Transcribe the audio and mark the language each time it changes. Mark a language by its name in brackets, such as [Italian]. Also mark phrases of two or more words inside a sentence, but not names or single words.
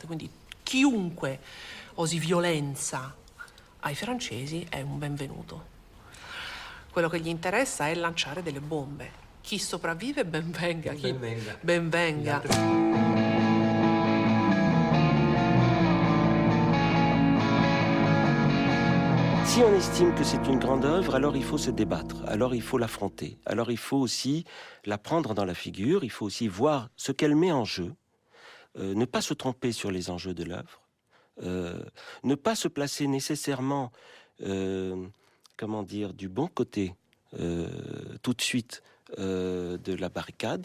[Italian] Quindi chiunque osi violenza ai francesi è un benvenuto. Quello che gli interessa è lanciare delle bombe. Chi sopravvive ben venga, chi ben venga. [French] Si on estime que c'est une grande œuvre, alors il faut se débattre, alors il faut l'affronter, alors il faut aussi la prendre dans la figure, il faut aussi voir ce qu'elle met en jeu, ne pas se tromper sur les enjeux de l'œuvre, ne pas se placer nécessairement, comment dire, du bon côté tout de suite de la barricade.